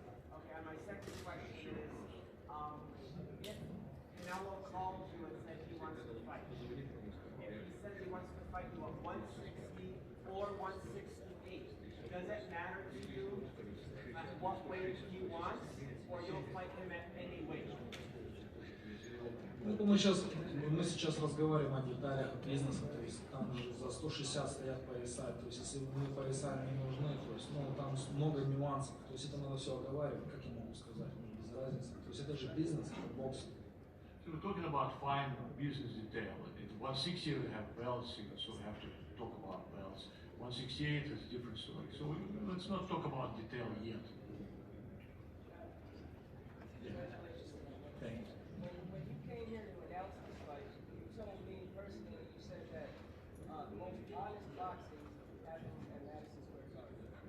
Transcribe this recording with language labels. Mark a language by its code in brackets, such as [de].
[en] Okay, and my second question is, if Canelo called you and said he wants to fight, if he said he wants to fight you at 160 or 168, does it matter to you at what weight he wants, or you'll fight him at any weight? [ru] Ну, мы сейчас разговариваем о деталях бизнеса, то есть там же за 160 стоят пояса, то есть если мне пояса не нужны, то есть там много нюансов, то есть это надо все оговаривать, как я могу сказать, мне без разницы, то есть это же бизнес, это бокс. [en] So we're talking about fine business detail. At 160 we have belts, so we have to talk about belts. 168 is a different story. So let's not talk about detail yet. Thank you. When you came here to announce this fight, you told me personally, you said that the most honest boxing happens at Madison Square Garden.